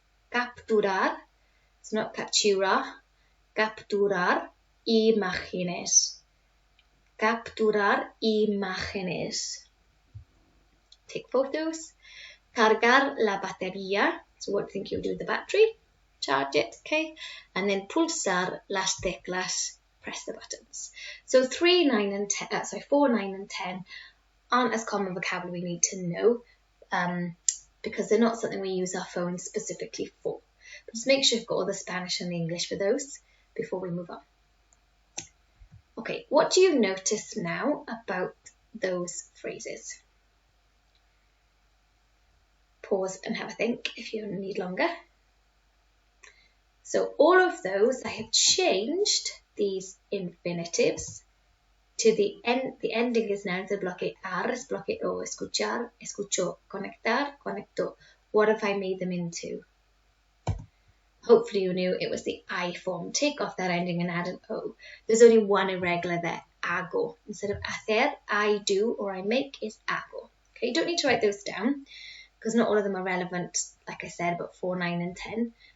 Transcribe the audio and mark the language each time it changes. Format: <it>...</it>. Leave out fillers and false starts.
<es>Capturar. So not captura. Capturar imágenes. Capturar imágenes.</es> <en>Take photos.</en> <es>Cargar la batería.</es> <en>So what do you think you'll do with the battery? Charge it, okay?</en> <es>And then pulsar las teclas.</es> <en>Press the buttons. So 4, 9 and 10 aren't as common vocabulary we need to know because they're not something we use our phone specifically for. But just make sure you've got all the Spanish and the English for those before we move on. Okay, what do you notice now about those phrases? Pause and have a think if you need longer. So all of those, I have changed these infinitives to the end. The ending is now to</en> <es>bloquear, es bloqueó, escuchar, escuchó, conectar, conectó.</es> <en>What have I made them into? Hopefully you knew it was the I form. Take off that ending and add an O. There's only one irregular there, hago. Instead of hacer, I do or I make is hago. Okay, you don't need to write those down because not all of them are relevant, like I said, about 4, 9 and 10.</en>